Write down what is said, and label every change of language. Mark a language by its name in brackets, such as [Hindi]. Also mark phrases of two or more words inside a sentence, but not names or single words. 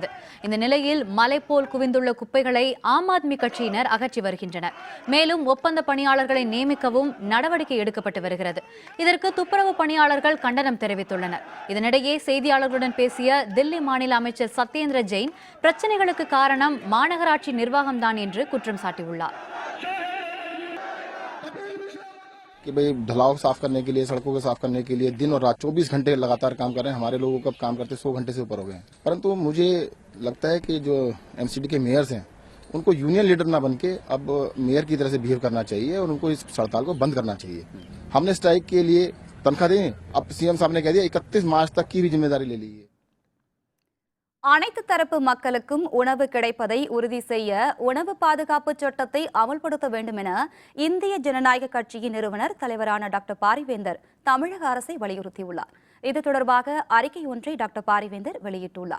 [Tamil] இந்த நிலையில் மலை போல் குவிந்துள்ள குப்பைகளை ஆம் ஆத்மி கட்சியினர் அகற்றி வருகின்றனர். மேலும் ஒப்பந்த பணியாளர்களை நியமிக்கவும் நடவடிக்கை எடுக்கப்பட்டு வருகிறது. இதற்கு துப்புரவு பணியாளர்கள் கண்டனம் தெரிவித்துள்ளனர். இதனிடையே செய்தியாளர்களுடன் பேசிய தில்லி மாநில அமைச்சர் சத்யேந்திர ஜெயின் பிரச்சனைகளுக்கு காரணம் மாநகராட்சி நிர்வாகம்தான் என்று குற்றம் சாட்டியுள்ளார். [Hindi] कि भाई ढलाव साफ करने के लिए, सड़कों को साफ करने के लिए दिन और रात 24 घंटे लगातार काम कर रहे हैं. हमारे लोगों का काम करते 100 घंटे से ऊपर हो गए हैं. परंतु मुझे लगता है कि जो एमसीडी के मेयर्स हैं उनको [English] union leader [Hindi] ना बन के अब मेयर की तरह से बिहेव करना चाहिए और उनको इस हड़ताल को बंद करना चाहिए. हमने स्ट्राइक के लिए तनख्वाह दी, अब सीएम साहब ने कह दिया 31 मार्च तक की भी जिम्मेदारी ले ली है. [Tamil] அனைத்து தரப்பு மக்களுக்கும் உணவு கிடைப்பதை உறுதி செய்ய உணவு பாதுகாப்பு சட்டத்தை அமல்படுத்த வேண்டும் என இந்திய ஜனநாயக கட்சியின் நிறுவனர் தலைவரான டாக்டர் பாரிவேந்தர் தமிழக அரசை வலியுறுத்தியுள்ளார். இது தொடர்பாக அறிக்கை ஒன்றை டாக்டர் பாரிவேந்தர் வெளியிட்டுள்ளார்.